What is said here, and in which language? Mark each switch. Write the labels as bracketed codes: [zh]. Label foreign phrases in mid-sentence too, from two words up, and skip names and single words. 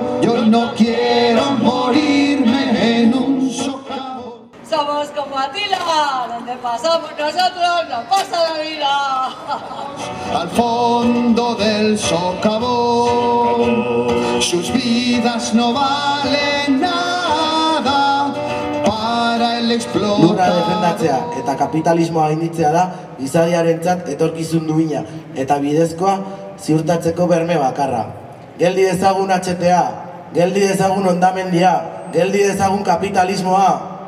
[es] Yo no quiero morirme en un socavón. Somos como Atila, donde pasamos nosotros no pasa la vida. Al fondo del socavón, sus vidas no valen nada. [eu] Lurra defendatzea eta kapitalismoa gainditzea da gizadiarentzat etorkizun duina eta bidezkoa ziurtatzeko berme bakarra. Geldi dezagun HTA, geldi dezagun hondamendia, geldi dezagun kapitalismoa.